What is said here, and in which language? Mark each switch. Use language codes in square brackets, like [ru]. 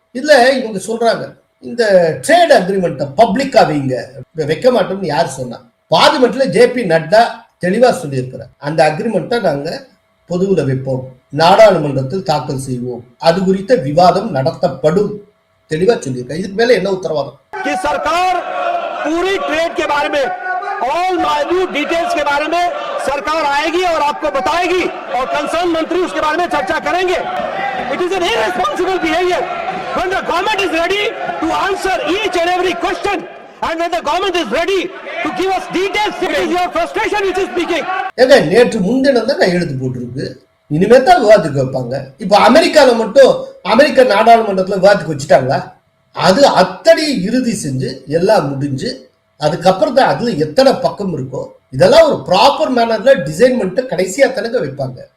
[ta] இதுல இவங்க சொல்றாங்க, இந்த ட்ரேட் அக்ரிமெண்ட்டை பப்ளிக்கா வைங்க. வைக்க மாட்டோம்னு யார் சொன்னா? பார்லிமெண்ட்ல ஜேபி நட்டா தெளிவா சொல்லியிருக்கிறார், அந்த அக்ரிமெண்ட்டை நாங்க பொதுவில் வைப்போம், நாடாளுமன்றத்தில் தாக்கல் செய்வோம், அது குறித்த விவாதம் நடத்தப்படும், தெளிவா சொல்லியிருக்காங்க. இதுக்கு மேல என்ன உத்தரவாதம்? [hi] कि सरकार पूरी ट्रेड के बारे में, ऑल माइन्यूट डिटेल्स के बारे में सरकार आएगी और आपको बताएगी और कंसर्न मंत्री उसके बारे में चर्चा करेंगे. It is an irresponsible behaviour [en] when the government is ready to answer each and every question and when the government is ready to give us details. It is your frustration which is speaking. [ta] ஏங்க, நேற்று முன்தினம் தான் கையெழுத்து போட்டிருக்கு, இனிமே தான் விவாதத்துக்கு வைப்பாங்க. இப்ப அமெரிக்கால மட்டும் அமெரிக்க நாடாளுமன்றத்துல விவாதத்துக்கு வச்சுட்டாங்களா? அது அத்தனை இறுதி செஞ்சு எல்லாம் முடிஞ்சு அதுக்கப்புறம் தான் அதுல எத்தனை பக்கம் இருக்கோ இதெல்லாம் ஒரு ப்ராப்பர் மேனர்ல டிசைன் பண்ணிட்டு கடைசியா தனக்கு வைப்பாங்க.